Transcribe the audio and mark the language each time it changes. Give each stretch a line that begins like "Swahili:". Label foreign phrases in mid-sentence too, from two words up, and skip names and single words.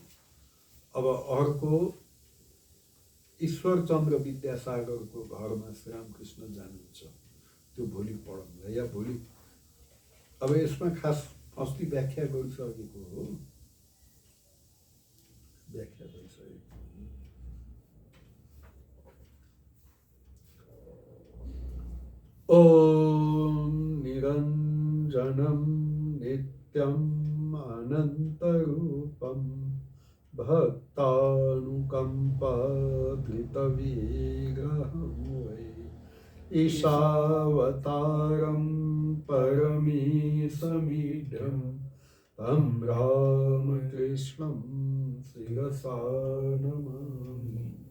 Nepali: अब अर्को ईश्वरचन्द्र विद्यासागरको घरमा श्रीरामकृष्ण जानुहुन्छ, त्यो भोलि पढौँला या भोलि। अब यसमा खास अस्ति व्याख्या गरिसकेको हो, व्याख्या गरिसकेको।
Sanskrit: ओम निरञ्जनं नित्यम् अनन्तरूपं भक्तानुकम्पाधृतविग्रहं वै ईशावतारं परमेशमीढ्यं तं रामकृष्णं शिरसा नमामि।